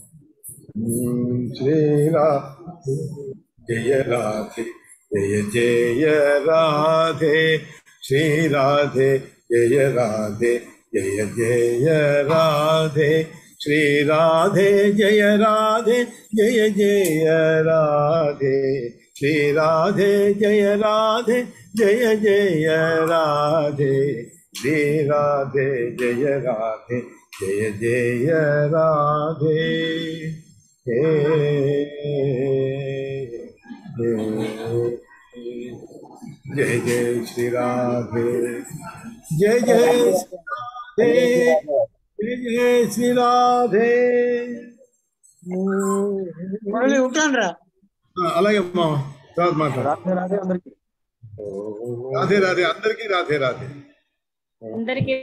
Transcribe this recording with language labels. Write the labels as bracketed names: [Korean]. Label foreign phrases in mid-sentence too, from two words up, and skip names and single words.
[Telugu] శ్రీరాధే జయ రాధే జయ జయ రాధే, శ్రీరాధే జయ రాధే జయ జయ రాధే, శ్రీరాధే జయ రాధే జయ జయ రాధే, శ్రీరాధే జయ రాధే జయ జయ రాధే, శ్రీరాధే జయ రాధే జయ జయ రాధే. [Hindi] जय जय श्री राधे, जय जय श्री राधे, जय जय श्री राधे. [Telugu] అలాగే అమ్మా, తర్వాత మాట్లాడు. రాధే రాధే అందరికీ, రాధే రాధే అందరికీ.